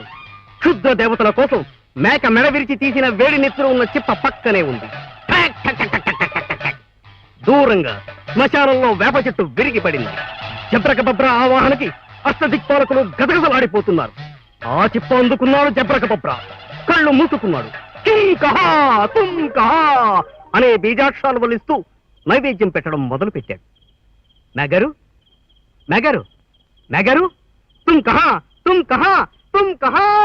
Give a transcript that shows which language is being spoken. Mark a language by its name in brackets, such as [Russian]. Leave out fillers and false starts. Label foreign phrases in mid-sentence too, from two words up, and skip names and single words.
[Telugu] క్షుద్ర దేవతల కోసం మేక మెడ విరిచి తీసిన వేడి నెత్తురు ఉన్న చిప్ప పక్కనే ఉంది. దూరంగా శ్మశానంలో వేప చెట్టు విరిగి పడింది. జబ్రకబబ్ర ఆవాహనకి అష్టదిక్పాలకులు గదగదలాడిపోతున్నారు. ఆ చిప్ప అందుకున్నాడు జబ్రకబబ్ర. కళ్ళు మూసుకున్నాడు. [Hindi] तुम कहा तुम कहा [Telugu] అనే బీజాక్షరాలు వలిస్తూ నైవేద్యం పెట్టడం మొదలు పెట్టాడు. [Hindi] నగరు నగరు నగరు तुम कहा तुम कहा तुम कहा.